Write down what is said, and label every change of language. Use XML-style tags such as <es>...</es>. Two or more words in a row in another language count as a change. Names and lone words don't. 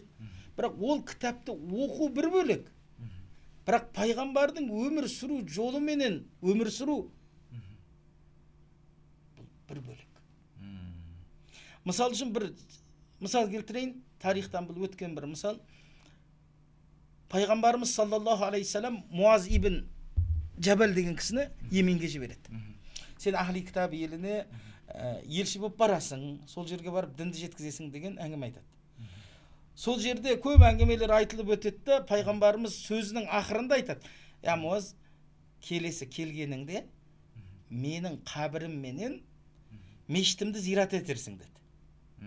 <kk>Бірақ ол кітапты оқу бір бөлек. Бірақ пайғамбардың өмір сүру жолы менен өмір сүру бір бөлек. Мысал үшін бір мысал келтірейін, тарихтан бұл өткен бір мысал. Пайғамбарымыз</kk> <ar>صَلَّى اللهُ عَلَيْهِ سَلَّمَ</ar> <kk>Муаз ибн Жабал деген кісіні Йеменге жібереді. Сен</kk> <ar>أَهْلِ الْكِتَابِ</ar> <kk>еліне елші болып барасың, сол жерге барып дінді жеткізесің деген әңгіме айтады. Сол жерде көп әңгімелер айтылып өтеді, пайғамбарымыз сөзінің ақырында айтады. Я Муаз, келесі келгеніңде менің қабірім менен мешітімді зират етерсің деді.</kk>